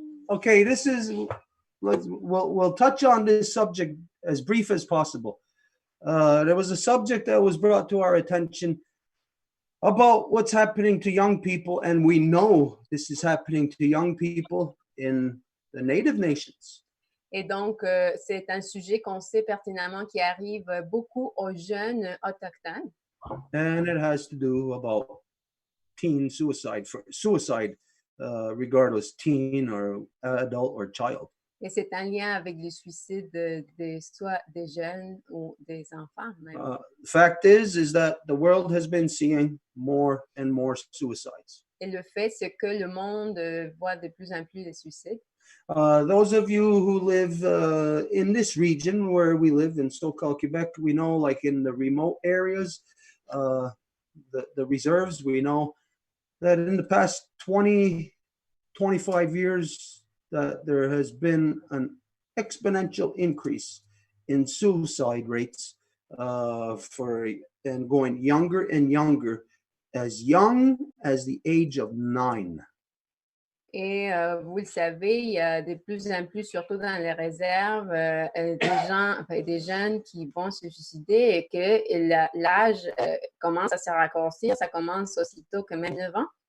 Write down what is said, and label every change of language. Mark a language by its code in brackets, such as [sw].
[en] Okay. This is. We'll touch on this subject as brief as possible. There was a subject that was brought to our attention about what's happening to young people, and we know this is happening to young people in the native nations. [fr] Et donc, c'est un sujet qu'on sait pertinemment qui arrive beaucoup aux jeunes autochtones. [en] And it has to do about teen suicide, regardless teen or adult or child. [fr] Et c'est un lien avec le suicide soit des jeunes ou des enfants même. [en] The fact is that the world has been seeing more and more suicides. [fr] Et le fait, c'est que le monde voit de plus en plus de suicides. [en] Those of you who live in this region where we live in so-called Quebec, we know, like in the remote areas, the reserves, we know that in the past 20, 25 years, that there has been an exponential increase in suicide rates and going younger and younger, as young as the age of 9. [fr] Et vous le savez, il y a de plus en plus, surtout dans les réserves, des jeunes qui vont se suicider et que l'âge commence à se raccourcir. Ça commence aussitôt que même 9 ans.